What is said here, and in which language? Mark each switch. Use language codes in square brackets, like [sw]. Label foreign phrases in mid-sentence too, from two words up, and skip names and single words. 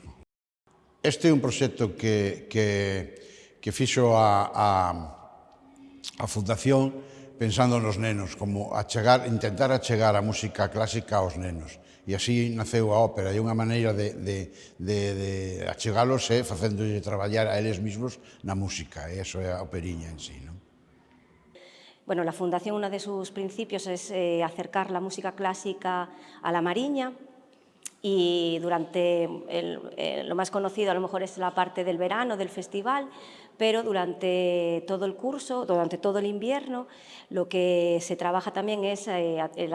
[gl] Este é un proxecto que fixo a Fundación pensando nos nenos, como intentar achegar a música clásica aos nenos. E así naceu a ópera, e unha maneira de achegalos é facéndolle traballar a eles mismos na música, e iso é a operiña en sí. [es] Bueno, la Fundación, uno de sus principios es acercar la música clásica a la Mariña, y durante lo más conocido a lo mejor es la parte del verano del festival, pero durante todo el curso, durante todo el invierno, lo que se trabaja también es el